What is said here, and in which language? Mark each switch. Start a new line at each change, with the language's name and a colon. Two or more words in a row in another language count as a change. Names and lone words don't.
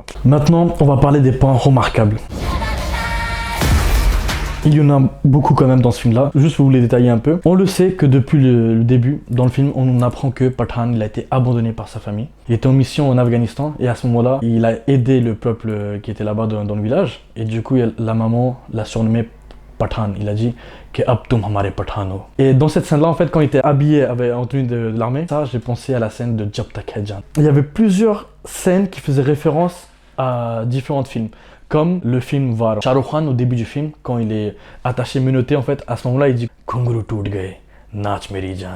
French: Maintenant on va parler des points remarquables. Il y en a beaucoup quand même dans ce film-là. Juste pour vous les détailler un peu. On le sait que depuis le début, dans le film, on apprend que Pathan il a été abandonné par sa famille. Il était en mission en Afghanistan et à ce moment-là, il a aidé le peuple qui était là-bas dans le village. Et du coup, la maman l'a surnommé Pathan. Il a dit que
Hindi: अब तुम हमारे पठानो.
French: Et dans cette scène-là, en fait, quand il était habillé en tenue de l'armée, ça, j'ai pensé à la scène de Jab Tak Hai Jaan. Il y avait plusieurs scènes qui faisaient référence à différents films. Comme le film Var. Shah Rukh Khan, au début du film, quand il est attaché, menotté, en fait, à ce moment-là, il dit
Hindi: घुंघरू टूट गए, नाच मेरी जान.